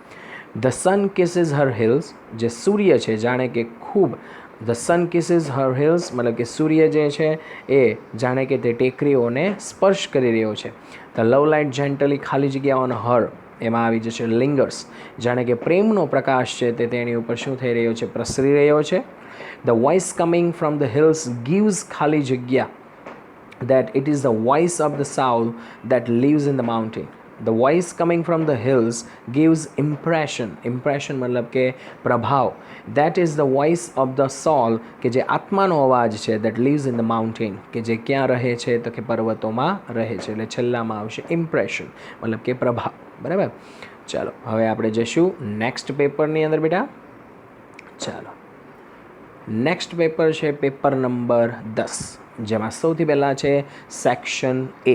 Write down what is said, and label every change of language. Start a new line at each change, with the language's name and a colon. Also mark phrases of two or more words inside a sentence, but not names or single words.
English: The sun kisses her hills,
Gujarati: જે સૂર્ય છે જાણે કે ખૂબ,
English: The sun kisses her hills
Gujarati: મતલબ કે સૂર્ય જે છે એ જાણે કે તે ટેકરીઓને સ્પર્શ કરી રહ્યો છે.
English: The love light gently
Gujarati: ખાલી જગ્યા
English: on her,
Gujarati: એમાં આવી જશે લિંગર્સ, જાણે કે પ્રેમનો પ્રકાશ છે તે તેની ઉપર શું થઈ રહ્યો છે? પ્રસરી રહ્યો છે.
English: The voice coming from the hills gives
Gujarati: ખાલી જગ્યા,
English: that it is the voice of the soul that lives in the mountain. The voice coming from the hills gives impression.
Gujarati: Impression મતલબ કે પ્રભાવ.
English: That is the voice of the soul,
Gujarati: કે જે આત્માનો અવાજ છે,
English: that lives in the mountain,
Gujarati: કે જે ક્યાં રહે છે? તો કે પર્વતોમાં રહે છે. એટલે છેલ્લામાં આવશે ઇમ્પ્રેશન મતલબ કે પ્રભાવ. બરાબર. ચાલો હવે આપણે જઈશું નેક્સ્ટ પેપરની અંદર બેટા. ચાલો
English: next paper
Gujarati: છે
English: paper number 10,
Gujarati: જેમાં સૌથી પહેલાં છે
English: section A.